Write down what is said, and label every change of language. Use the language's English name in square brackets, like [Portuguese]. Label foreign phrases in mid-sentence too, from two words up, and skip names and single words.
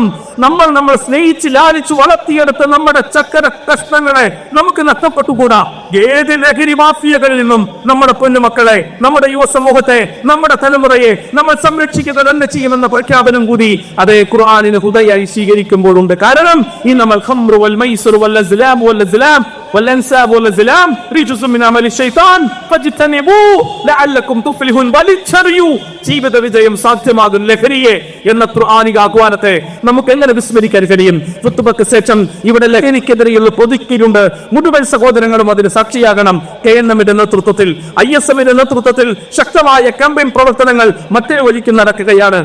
[Malayalam] നമ്മൾ സ്നേഹിച്ച് ലാലിച്ചു വളർത്തിയെടുത്ത നമ്മുടെ ചക്കര കഷ്ണങ്ങളെ നമുക്ക് നഷ്ടപ്പെട്ടുകൂടാ. ഏത് ലഹരി മാഫിയകളിൽ നിന്നും നമ്മുടെ പൊന്നുമക്കളെ, നമ്മുടെ യുവ സമൂഹത്തെ, നമ്മുടെ തലമുറയെ നമ്മൾ സംരക്ഷിക്കുക തന്നെ ചെയ്യുമെന്ന പ്രഖ്യാപനം കൂടി അതേ ഖുർആനിന് ഹുദയായി സ്വീകരിക്കുമ്പോഴുണ്ട്. കാരണം ഈ നമ്മൾ [Arabic] الخمر والميسر والأزلام والأزلام والأنساب والأزلام رجس من عمل الشيطان فاجتنبوه لعلكم تفلحون. [Malayalam] വലിച്ചെറിയൂ, ജീവിത വിജയം സാധ്യമാകും ലഹരിയെ എന്ന ഖുർആനിക ആഹ്വാനത്തെ നമുക്ക് എങ്ങനെ വിസ്മരിക്കാൻ കഴിയും? ഖുത്ബക്ക് ശേഷം ഇവിടെ ലഹരിക്കെതിരെയുള്ള പൊതുക്കിലുണ്ട്. മുഴുവൻ സഹോദരങ്ങളും അതിന് സാക്ഷിയാകണം. KNM-ന്റെ നേതൃത്വത്തിൽ, ISM-ന്റെ നേതൃത്വത്തിൽ ശക്തമായ ക്യാമ്പയിൻ പ്രവർത്തനങ്ങൾ മറ്റേ വഴിക്ക് നടക്കുകയാണ്.